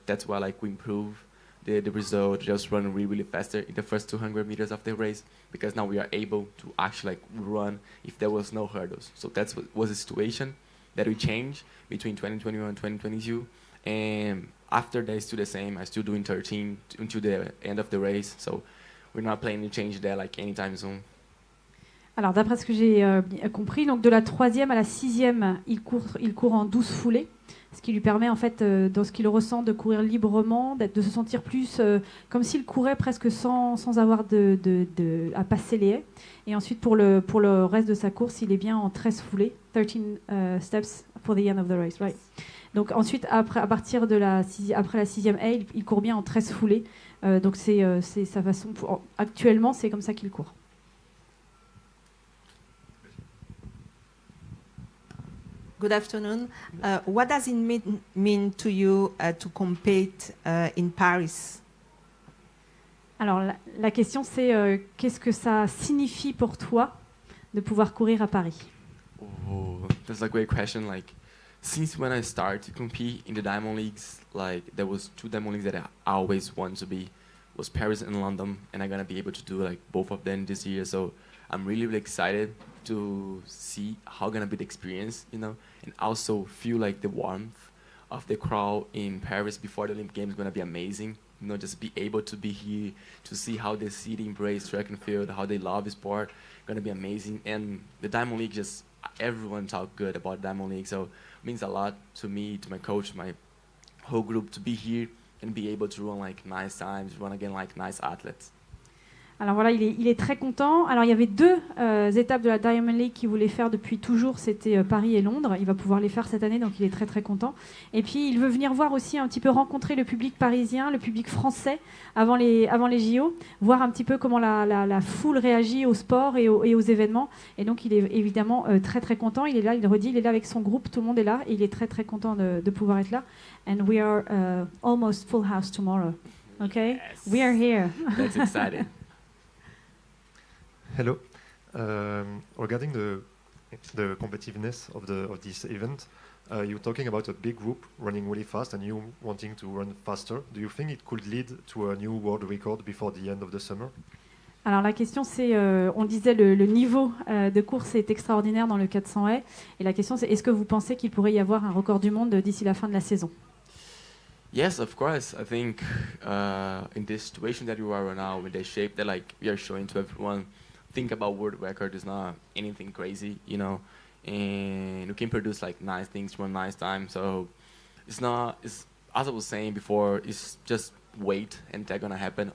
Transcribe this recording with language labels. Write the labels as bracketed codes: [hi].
[en] That's why like we improve the result, just running really, really faster in the first 200 meters of the race, because now we are able to actually like run if there was no hurdles. So that's what was the situation that we changed between 2021 and 2022. And after that, it's still the same. I'm still doing 13 until the end of the race. So we're not planning to change that like anytime soon. [fr] Alors, d'après ce que j'ai compris, donc de la 3e à la 6e, il court en 12 foulées, ce qui lui permet, en fait, dans ce qu'il ressent, de courir librement, de se sentir plus comme s'il courait presque sans avoir à passer les haies. Et ensuite, pour le reste de sa course, il est bien en 13 foulées, [en] 13 steps for the end of the race, right? [fr] Donc ensuite, après la 6e haie, il court bien en 13 foulées. Donc c'est sa façon. Actuellement, c'est comme ça qu'il court. [en] Good afternoon. What does it mean to you to compete in Paris? [fr] Alors la question c'est qu'est-ce que ça signifie pour toi de pouvoir courir à Paris? [en] Oh, that's a great question. Like, since when I started to compete in the Diamond Leagues, like there was 2 Diamond Leagues that I always wanted to be, was Paris and London, and I'm gonna be able to do like both of them this year. So I'm really, really excited to see how gonna be the experience, you know, and also feel like the warmth of the crowd in Paris before the Olympic Games is gonna be amazing. You know, just be able to be here to see how the city embrace track and field, how they love sport, gonna be amazing. And the Diamond League, just everyone talk good about Diamond League, so it means a lot to me, to my coach, my whole group, to be here and be able to run like nice times, run again like nice athletes. [fr] Alors voilà, il est très content. Alors il y avait 2 étapes de la Diamond League qu'il voulait faire depuis toujours, c'était Paris et Londres. Il va pouvoir les faire cette année, donc il est très très content. Et puis il veut venir voir aussi un petit peu rencontrer le public parisien, le public français avant les JO, voir un petit peu comment la foule réagit au sport et aux événements. Et donc il est évidemment très très content. Il est là, il redit, il est là avec son groupe, tout le monde est là et il est très très content de pouvoir être là. [en] And we are almost full house tomorrow. Okay, yes. We are here. That's exciting. Hello. Regarding the competitiveness of this event, you're talking about a big group running really fast and you wanting to run faster. Do you think it could lead to a new world record before the end of the summer? [fr] Alors la question c'est, on disait le niveau de course est extraordinaire dans le 400 haies. Et la question c'est, est-ce que vous pensez qu'il pourrait y avoir un record du monde d'ici la fin de la saison? [en] Yes, of course. I think in this situation that you are right now, with the shape that like we are showing to everyone, think about world record is not anything crazy, you know, and you can produce like nice things, run nice time. So it's as I was saying before, it's just wait and that's gonna happen.